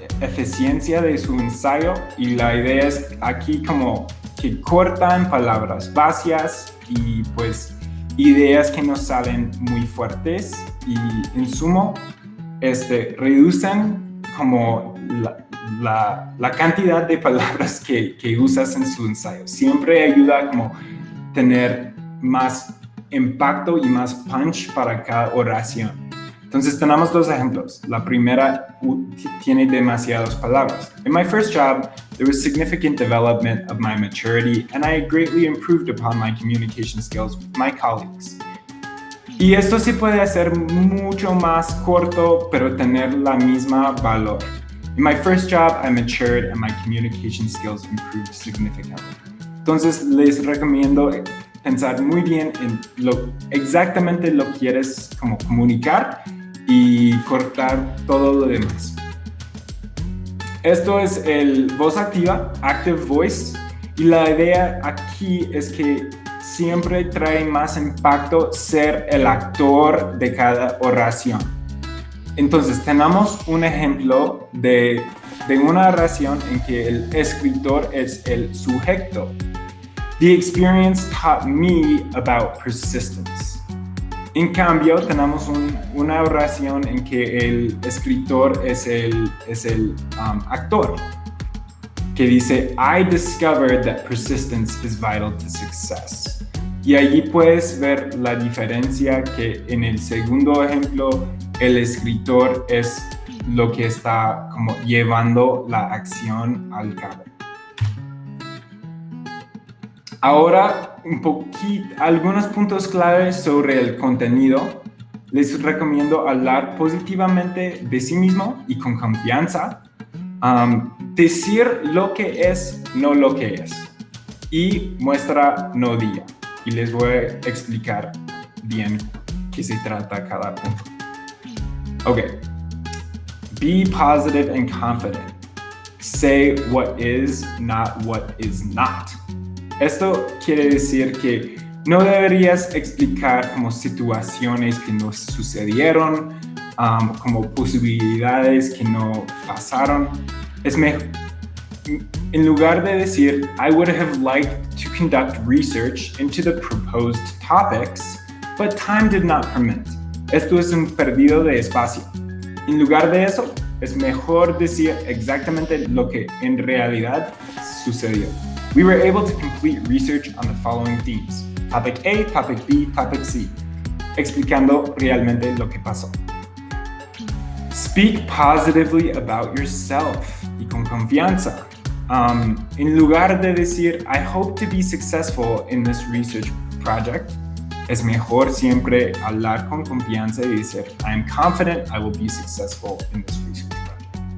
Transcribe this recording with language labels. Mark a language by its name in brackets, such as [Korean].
[Spanish] eficiencia de su ensayo y la idea es aquí como que cortan palabras vacías y pues ideas que nos salen muy fuertes y en sumo reducen como la cantidad de palabras que usas en su ensayo. Siempre ayuda como tener más impacto y más punch para cada oración. Entonces tenemos dos ejemplos. La primera tiene demasiadas palabras. [English] In my first job, there was significant development of my maturity and I greatly improved upon my communication skills with my colleagues. [Spanish] Y esto se puede hacer mucho más corto, pero tener la misma valor. [English] In my first job, I matured and my communication skills improved significantly. [Spanish] Entonces les recomiendo pensar muy bien en exactamente lo que quieres como comunicar y cortar todo lo demás. Esto es el voz activa, active voice, y la idea aquí es que siempre trae más impacto ser el actor de cada oración. Entonces tenemos un ejemplo de una oración en que el escritor es el sujeto. [English] The experience taught me about persistence. [Spanish] En cambio, tenemos una oración en que el escritor es el actor, que dice, [English] I discovered that persistence is vital to success. [Spanish] Y allí puedes ver la diferencia que en el segundo ejemplo, el escritor es lo que está como llevando la acción al cabo. Ahora, algunos puntos claves sobre el contenido. Les recomiendo hablar positivamente de sí mismo y con confianza. Decir lo que es, no lo que es. Y muestra, no diga. Y les voy a explicar bien qué se trata cada punto. [English] Ok. Be positive and confident. Say what is, not what is not. [Spanish] Esto quiere decir que no deberías explicar como situaciones que no sucedieron, como posibilidades que no pasaron. Es mejor, en lugar de decir, [English] I would have liked to conduct research into the proposed topics, but time did not permit. [Spanish] Esto es un perdido de espacio. En lugar de eso, es mejor decir exactamente lo que en realidad sucedió. [English] We were able to complete research on the following themes. Topic A, Topic B, Topic C. [Spanish] Explicando realmente lo que pasó. [English] Speak positively about yourself [Spanish] y con confianza. En lugar de decir, [English] I hope to be successful in this research project, [Spanish] es mejor siempre hablar con confianza y decir, [English] I am confident I will be successful in this research project.